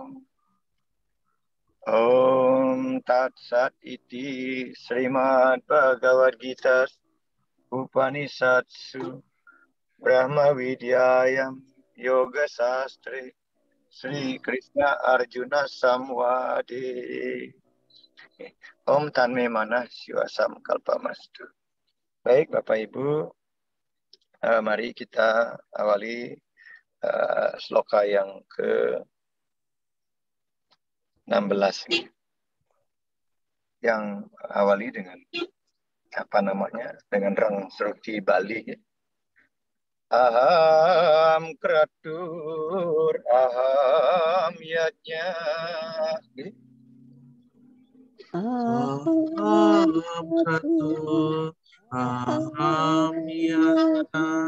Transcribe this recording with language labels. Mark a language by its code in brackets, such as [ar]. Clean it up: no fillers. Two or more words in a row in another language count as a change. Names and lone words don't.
[sa] ॐ तत् सत् इति श्रीमद् भगवद् गीता उपनिषत्सु ब्रह्म विद्यायां योग शास्त्रे श्री कृष्ण अर्जुन संवादे. ॐ तन्मे मनः शिवसं कल्पमस्तु. [id] Baik Bapak Ibu, mari kita awali sloka yang ke-16 yang awali dengan dengan rang seruti Bali. [sa] अहं क्रतुर् अहं यज्ञ. अहं क्रतुर् अहं यज्ञ.